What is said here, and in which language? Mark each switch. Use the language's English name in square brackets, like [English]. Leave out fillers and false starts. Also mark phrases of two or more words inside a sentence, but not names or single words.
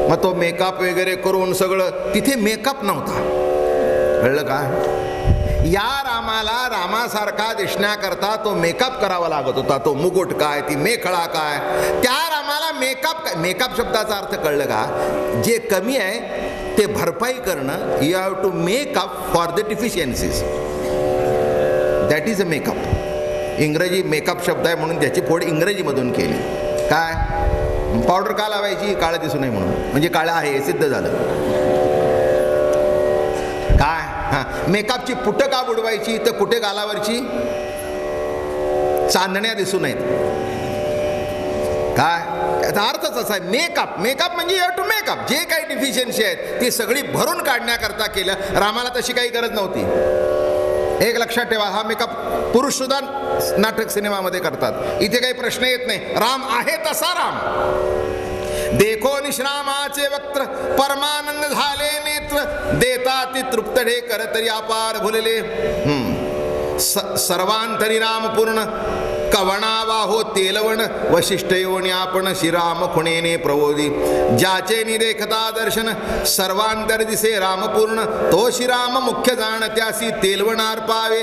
[Marathi] मग तो मेकअप वगैरे करून सगळं, तिथे मेकअप नव्हता, कळलं का? या रामाला रामासारखा दिसण्याकरता तो मेकअप करावा लागत होता. तो मुकुट काय, ती मेखळा काय, त्या रामाला मेकअप काय. मेकअप शब्दाचा अर्थ कळलं का? जे कमी आहे ते भरपाई करणं. [English] You have to make up for the deficiencies. That is a makeup. [Marathi] इंग्रजी मेकअप शब्द आहे म्हणून त्याची फोड इंग्रजीमधून केली. काय पावडर का लावायची? काळं दिसू नये म्हणून, म्हणजे काळं आहे हे सिद्ध झालं. काय मेकअपची पुटं का बुडवायची? तर कुठे गालावरची चांदण्या दिसू नयेत. काय याचा अर्थच असा आहे. मेकअप, मेकअप म्हणजे [English] you have to make up. [Marathi] जे काही डिफिशियन्सी आहेत ती सगळी भरून काढण्याकरता केलं. रामाला तशी काही गरज नव्हती. एक लक्षात ठेवा, हा मेकअप पुरुष सुद्धा नाटक सिनेमामध्ये करतात. इथे काही प्रश्न येत नाही. राम आहे तसा राम. देखो निश्रामाचे वक्त्र, परमानंद झाले नेत्र, देता ती तृप्त ढेकर तरी अपार भुलले. सर्वांतरी राम पूर्ण, कवणावाहो तेलवण, वशिष्ठ योनी आपण श्रीराम खुणेने प्रबोधी. ज्याचे निदेखता दर्शन, सर्वांतर दिसे रामपूर्ण, तो श्रीराम मुख्य जाण, त्यासी तेलवणार पावे.